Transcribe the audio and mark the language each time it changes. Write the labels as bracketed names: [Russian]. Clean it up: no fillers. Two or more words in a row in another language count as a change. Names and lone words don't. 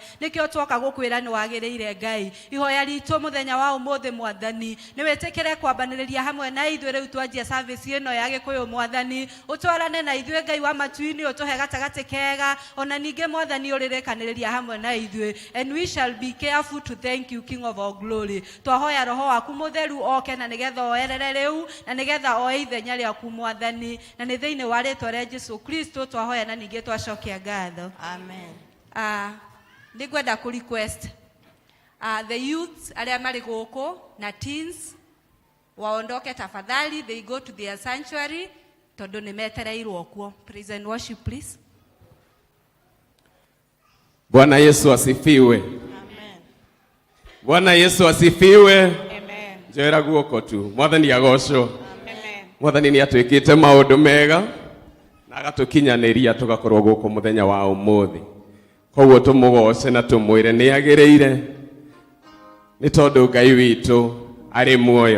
[Kikuyu] Nĩkĩo twoka gũkwĩra nĩ wagĩrĩire Ngai. Ihoya ritũ mũthenya wa ũmũthĩ Mwathani, nĩ wĩtĩkĩre kwambanĩrĩria hamwe na ithuĩ rĩu twanjia service ĩno ya Gĩkũyũ Mwathani, ũtwarane na ithuĩ Ngai wa matu-inĩ, ũtũhe gatagatĩ kega, ona ningĩ Mwathani ũrĩrĩkanĩrĩria hamwe na ithuĩ, [English] and we shall be careful to thank you, King of all glory. [Kikuyu] Twahoya Roho waku mũtheru oke na nĩgetha oerere rĩu, na nĩgetha oe ithenya rĩaku Mwathani, na nĩ thĩinĩ wa rĩĩtwa rĩa Jesũ Kristo twahoya na ningĩ twacokia ngatho, amen. Nĩngwenda ku [English] request the youths [Kikuyu] arĩa marĩ gũkũ na teens waondoke tafadhali, [English] they go to their sanctuary [Kikuyu] tondũ nĩ metereirwo kuo. [English] Praise and worship please. [Swahili] Bwana Yesu asifiwe. Amen. Bwana Yesu asifiwe. Amen. [Kikuyu] Njera guoko tu. Mwathani agocwo. Amen. Mwathani nĩ atwĩkĩte maũndũ mega na agatũkinyanĩria tũgakorwo gũkũ mũthenya wa ũmũthĩ. Koguo tũmũgoce na tũmwĩre nĩ agĩrĩire nĩ tondũ Ngai witũ arĩ muoyo.